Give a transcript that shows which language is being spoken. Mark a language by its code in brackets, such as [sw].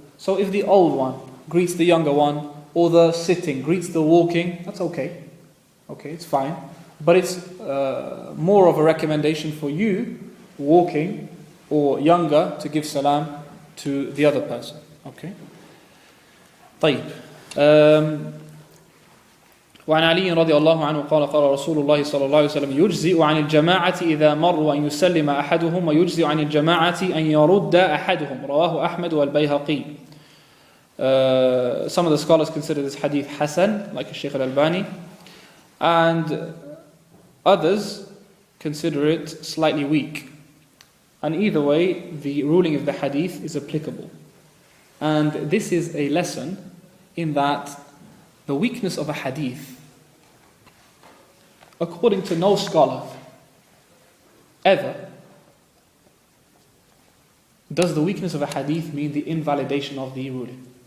[en] So if the old one greets the younger one, or the sitting greets the walking, that's okay. Okay, it's fine. But it's more of a recommendation for you, walking or younger, to give salam to the other person. Okay? طيب. [ar] وعن علي رضي الله عنه قال قال رسول الله صلى الله عليه وسلم يجزئ عن الجماعة إذا مروا أن يسلم أحدهم ويجزئ عن الجماعة أن يرد أحدهم رواه أحمد والبيهقي. [en] Some of the scholars consider this hadith Hasan, like Shaykh al-Albani, and others consider it slightly weak. And either way, the ruling of the hadith is applicable. And this is a lesson in that the weakness of a hadith, according to no scholar ever, does the weakness of a hadith mean the invalidation of the ruling.